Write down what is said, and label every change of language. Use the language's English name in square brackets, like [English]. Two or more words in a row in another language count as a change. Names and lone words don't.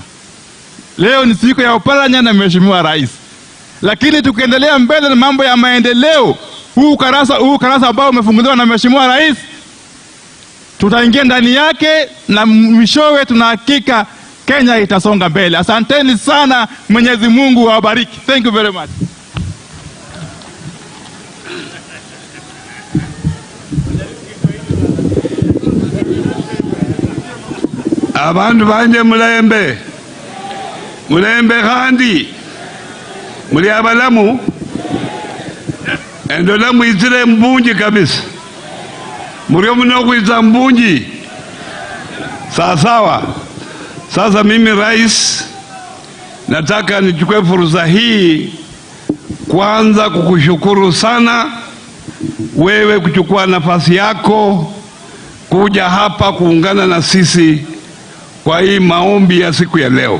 [Swahili] Leo ni siku ya Oparanya na Mheshimiwa Rais, lakini tukiendelea mbele na mambo ya maendeleo, huu karasa ambao umefunguliwa na Mheshimiwa Rais, tutaingia ndani yake na mwishowe tunahakika Kenya itasonga mbele. Asanteni sana, Mwenyezi Mungu awabariki. [English] Thank you very much. [Luyia] Abantu banje mulembe khandi muli abalamu endola mwizire mbunji kabisa, mulio mno kuiza mbunji sawa. [Swahili] Sasa mimi Rais, nataka nichukue fursa hii kwanza kukushukuru sana wewe kuchukua nafasi yako kuja hapa kuungana na sisi kwa hii maombi ya siku ya leo.